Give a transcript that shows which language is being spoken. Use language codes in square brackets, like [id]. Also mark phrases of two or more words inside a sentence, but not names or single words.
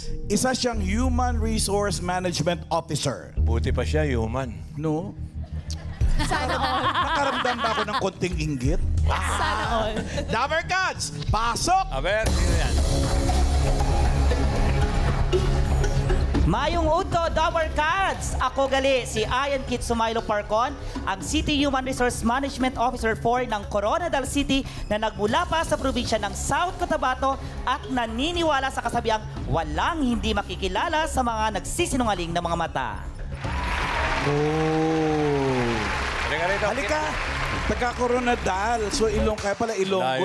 [tl] Isa siyang [en] Human Resource Management Officer. [tl] Buti pa siya, human. No? Sana all. Nakaramdam ba ako ng konting inggit? Sana all. Dabber Cats, pasok! Aber, sino yan? Mayong Uto, Dower Cats! Ako gali, si Ian Kit Sumailo Parcon, ang [en] City Human Resource Management Officer [tl] 4 ng Coronadal City na nagmula pa sa probinsya ng South Cotabato at naniniwala sa kasabihang walang hindi makikilala sa mga nagsisinungaling na mga mata. Oh. Halika rito. Halika! Taga-Coronadal. So, kaya pala Ilonggo